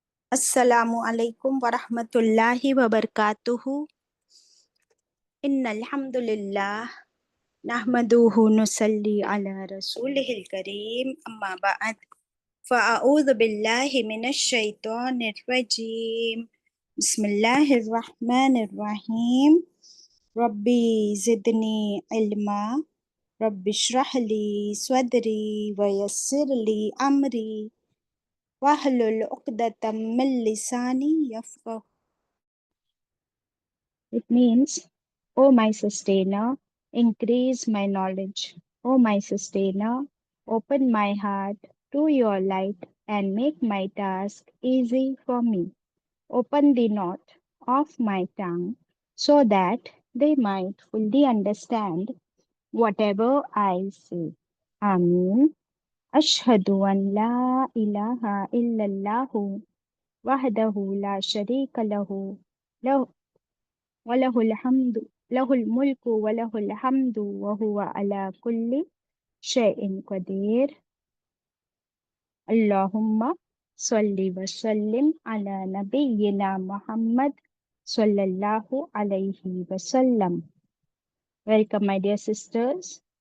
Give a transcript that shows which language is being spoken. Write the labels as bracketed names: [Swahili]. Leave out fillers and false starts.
[Arabic] السلام علیکم ورحمۃ اللہ وبرکاتہ۔ ان الحمد للہ نحمدہ نصلی علی رسولہ الکریم، اما بعد فاعوذ باللہ من الشیطان الرجیم، بسم اللہ الرحمن الرحیم۔ ربی زدنی علما، رب اشرح لی صدری ویسر لی امری واحلل عقدۃ من لسانی یفقہوا۔ [English] It means, O my sustainer, increase my knowledge. O my sustainer, open my heart to your light and make my task easy for me. Open the knot of my tongue so that they might fully understand whatever I say. [Arabic] Ameen. Ashhadu an la ilaha illallah wahdahu la sharika lahu وَلَهُ الْحَمْدُ لَهُ الْمُلْكُ وَلَهُ الْحَمْدُ وَهُوَ عَلَى كُلِّ شَيْءٍ قَدِيرٌ۔ اللہم صلی وسلم علی نبینا محمد صلی اللہ علیہ وسلم۔ [English] welcome my dear sisters,